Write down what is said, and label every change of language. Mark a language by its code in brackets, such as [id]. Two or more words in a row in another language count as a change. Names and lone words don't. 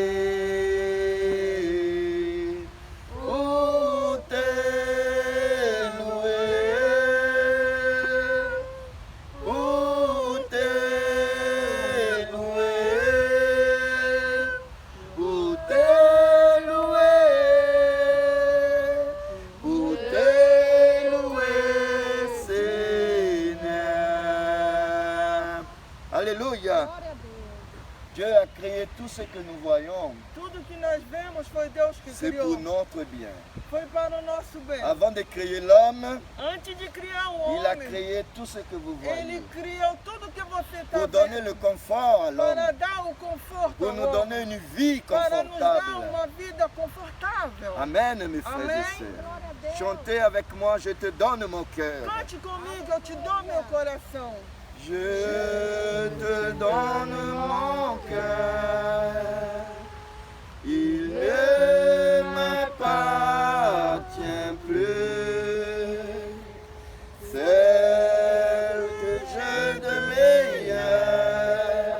[fr] Pour te louer, pour te louer, pour te louer, pour te louer, Seigneur. Alléluia. Dieu a créé tout ce que nous voyons. [pt] Tudo que nós vemos foi Deus que [fr] C'est pour [pt] criou. [fr] notre bien. [pt] Foi para o nosso bem. [fr] Avant de créer l'homme, [pt] Antes de criar o [fr] il a [pt] homem, [fr] créé tout ce que vous [pt] ele [fr] voyez. [pt] criou tudo que você está [fr] Pour donner [pt] vendo [fr] le confort à l'homme. [pt] para dar o conforto [fr] Pour [pt] ao [fr] nous [pt] homem, [fr] donner une vie [pt] para nos dar [fr] confortable. [pt] uma vida confortável. [fr] Amen, mes frères [pt] Amém. [fr] et sœurs. Chantez avec moi, je te donne mon cœur. [pt] Cante comigo, eu te dou meu coração. [fr] Je te donne mon cœur. Il ne m'appartient plus. Celle que j'ai de meilleur.